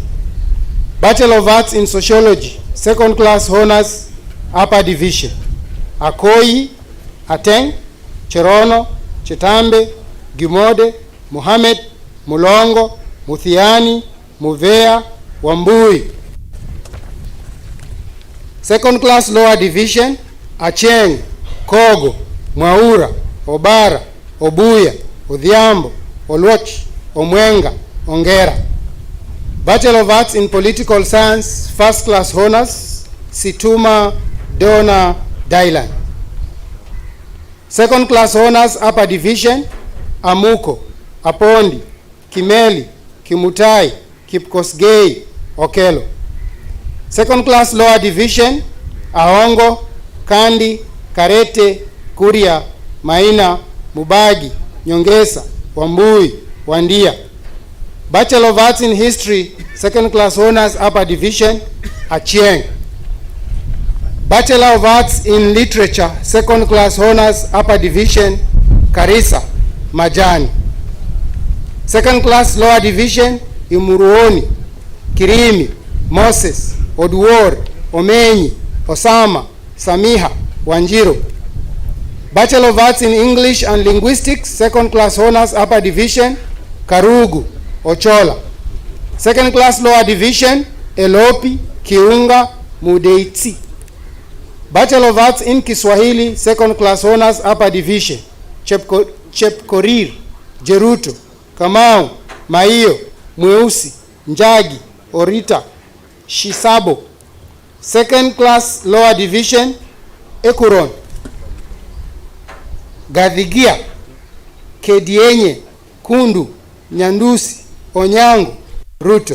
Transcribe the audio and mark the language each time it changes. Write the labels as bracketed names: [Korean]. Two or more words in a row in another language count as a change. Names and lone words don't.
[English] Bachelor of Arts in Sociology, second class honors, upper division. Akoi, Ateng, Cherono, Chetambe, Gimode, Muhammad, Mulongo, Muthiani, Muvea, Wambui. Second class lower division, Acheng, Kogo, Mwaura, Obara, Obuya, Odhiambo, Oluoch, Omwenga, Ongera. Bachelor of Arts in Political Science, first class honors, Situma, Dona, Dylan. Second class honors, upper division, Amuko, Apondi, Kimeli, Kimutai, Kipkosgei, Okelo. Second class lower division, Ahongo, Kandi, Karete, Kuria, Maina, Mubagi, Nyongesa, Wambui, Wandia. Bachelor of Arts in History, second class honors, upper division, Achieng. Bachelor of Arts in Literature, second class honors, upper division, Karisa, Majani. Second class lower division, Imuruoni, Kirimi, Moses, Oduor, Omenyi, Osama, Samiha, Wanjiro. Bachelor of Arts in English and Linguistics, second class honors, upper division, Karugu, Ochola. Second class lower division, Elopi, Kiunga, Mudeiti. Bachelor of Arts in Kiswahili, second class honors, upper division, Chepkorir, Jeruto, Kamau, Maio, Mweusi, Njagi, Orita, Shisabo. Second class lower division, Ekuron, Gadhigia, Kedienye, Kundu, Nyandusi, Onyango, Ruto.